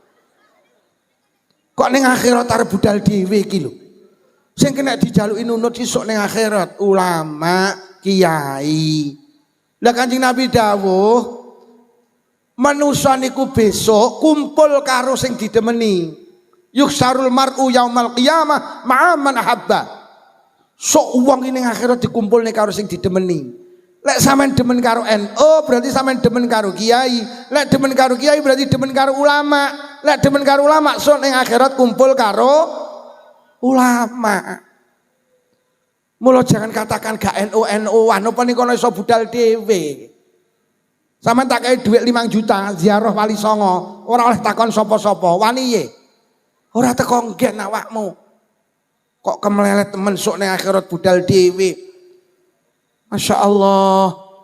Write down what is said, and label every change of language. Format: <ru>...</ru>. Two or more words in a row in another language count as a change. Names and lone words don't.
<jv>Kok ning akhirat arep budal dhewe iki lho. Sing kena dijaluki nunut isuk ning akhirat ulama, kiai. Lah Kanjeng Nabi dawuh, manusa niku besok kumpul karo sing didemeni.</jv> <ar>Yuksarul mar'u yaumal qiyamah ma'a man ahabba.</ar> <jv>Sok wong ning akhirat dikumpulne karo sing didemeni. Lek sampean demen karo NU berarti sampean demen karo kiai. Lek demen karo kiai berarti demen karo ulama. Lek demen karo ulama sok ning akhirat kumpul karo ulama. Mula</jv> <id>jangan katakan</id> <jv>gak NU-NU-an apa niku iso budal dhewe. Sampeyan tak kei dhuwit 5 juta ziarah Wali Songo, ora oleh takon sapa-sapa, wani ye. Ora teko nggen awakmu. Kok kemelelet temen sok ning akhirat budal dhewe.</jv> <ar>Masya Allah.</ar>